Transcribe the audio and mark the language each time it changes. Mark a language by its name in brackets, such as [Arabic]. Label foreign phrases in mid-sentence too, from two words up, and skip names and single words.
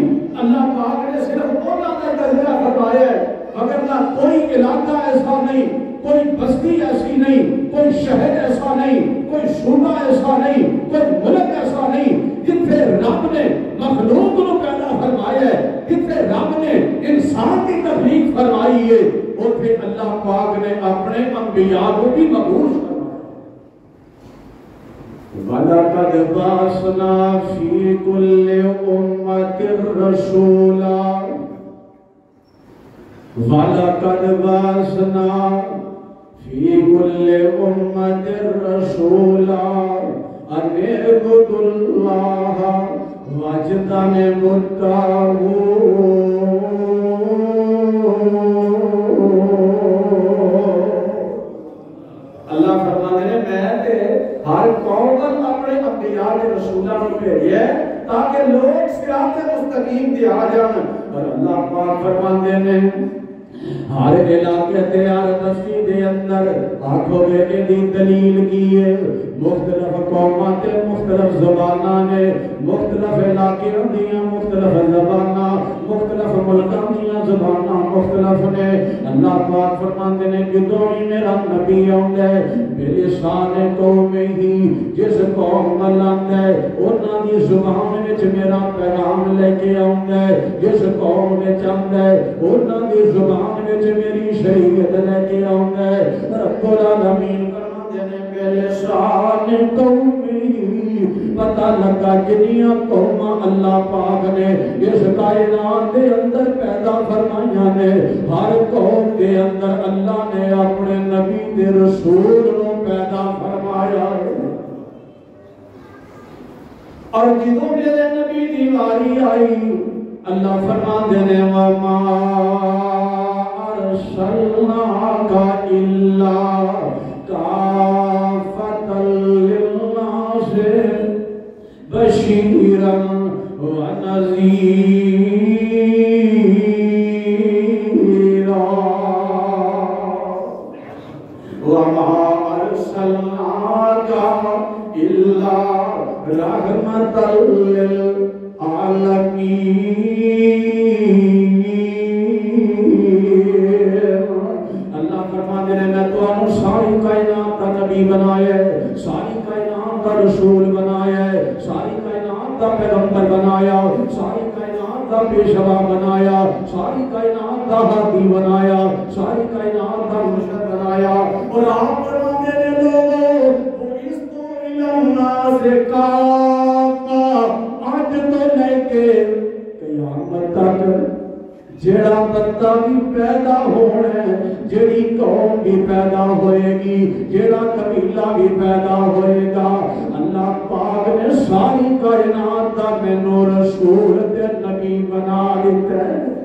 [Urdu] اللہ پاک نے صرف انہوں کا تذکرہ فرمایا ہے، مگر نہ کوئی علاقہ ایسا نہیں، کوئی بستی ایسی نہیں، کوئی شہر ایسا نہیں، کوئی صوبہ ایسا نہیں، کوئی ملک ایسا نہیں جتنے رب نے مخلوق کو پیدا فرمایا ہے، جتنے رب نے انسان کی تخلیق فرمائی ہے، اتنے اللہ پاک نے اپنے انبیاء کو بھی مبعوث فرمایا۔ [Arabic] وَلَقَدْ بَعَثْنَا فِي كُلِّ أُمَّةٍ رَسُولًا وَلَقَدْ بَعَثْنَا فِي كُلِّ أُمَّةٍ رَسُولًا أَنِ اعْبُدُوا اللَّهَ وَاجْتَنِبُوا الطَّاغُوتَ۔ [Urdu] اللہ فرماتے ہیں میں تے ہر قوم پر اپنے انبیاء کے رسولوں کو بھیجا ہے تاکہ لوگ صراط مستقیم تے آ جان۔ اور اللہ پاک فرماتے ہیں [Punjabi] ہر علاقے تے ہر بستی دے اندر آنکھوں گے دی دلیل کی ہے، مختلف قوماں تے مختلف زباناں نے، مختلف علاقے دیاں مختلف زباناں، مختلف ملکاں دیاں زباناں مختلف نے۔ اللہ پاک فرماندے نے جدوں ہی میرا نبی آندا ہے [Arabic] بلسان قوم ہی، [Punjabi] جس قوم نال آندا ہے انہاں دی زبان وچ میرا پیغام لے کے آندا ہے، جس قوم وچ آندا ہے انہاں دی زبان وچ میری شریعت لے کے آندا ہے۔ [Arabic] رب العالمین [Punjabi] فرماندے نے [Arabic] بلسان قوم ہی، [Punjabi] پتہ لگا جنیاں قوماں اللہ پاک نے اس کائنات دے اندر پیدا فرمائیاں نے، ہر قوم دے اندر اللہ نے اپنے نبی دے رسول کو پیدا فرمایا ہے۔ اور جدوں میرے نبی دی واری آئی اللہ فرماندے نے [Arabic] وَمَا أَرْسَلْنَاكَ إِلَّا كَافَّةً لِلنَّاسِ بَشِيرًا وَنَذِيرًا۔ وَمَا أَرْسَلْنَاكَ إِلَّا رَحْمَةً لِلْعَالَمِينَ۔ [Urdu] ساری کائنات کا نبی بنایا ہے، ساری کائنات کا رسول بنایا ہے، ساری کائنات کا پیغمبر بنایا، ساری کائنات کا پیشوا بنایا، ساری کائنات کا ہادی بنایا، ساری کائنات کا مرشد بنایا۔ اور آپ فرماتے ہیں لوگوں [Arabic] بُعِثْتُ إِلَى النَّاسِ كَافَّةً، [Punjabi] آج تو لے کے قیامت تک جیڑا بندہ بھی پیدا ہونا ہے، جیڑی قوم بھی پیدا ہوئے گی، جیڑا قبیلہ بھی پیدا ہوئے گا، اللہ پاک نے ساری کائنات کا مینوں رسول تے نبی بنا دیتا ہے۔